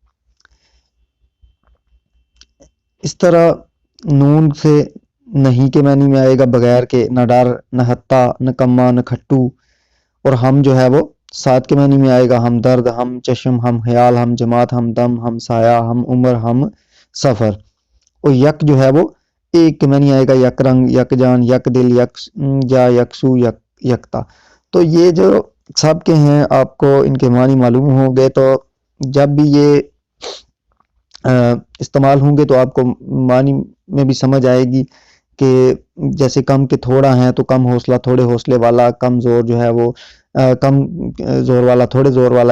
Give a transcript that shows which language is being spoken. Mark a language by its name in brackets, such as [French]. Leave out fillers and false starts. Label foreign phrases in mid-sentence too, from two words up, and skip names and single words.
[Urdu] اس طرح نون سے نہیں کے معنی میں آئے گا بغیر کے، نہ ڈر، نہ ہتھا، نہ کما، نہ کھٹو، اور ہم جو ہے وہ ساتھ کے معنی میں آئے گا ہم درد، ہم چشم، ہم خیال، ہم جماعت، ہم دم، ہم سایہ، ہم عمر، ہم سفر۔ اور یک جو ہے وہ ایک کے معنی آئے گا یک رنگ، یک جان، یک دل، یک جا، یکسو، یکتا۔ تو یہ جو سب کے ہیں آپ کو ان کے معنی معلوم ہوں گے، تو جب بھی یہ استعمال ہوں گے تو آپ کو معنی میں بھی سمجھ آئے گی کہ جیسے کم کے تھوڑا ہیں تو کم حوصلہ تھوڑے حوصلے والا، کم زور جو ہے وہ کم زور والا تھوڑے زور والا۔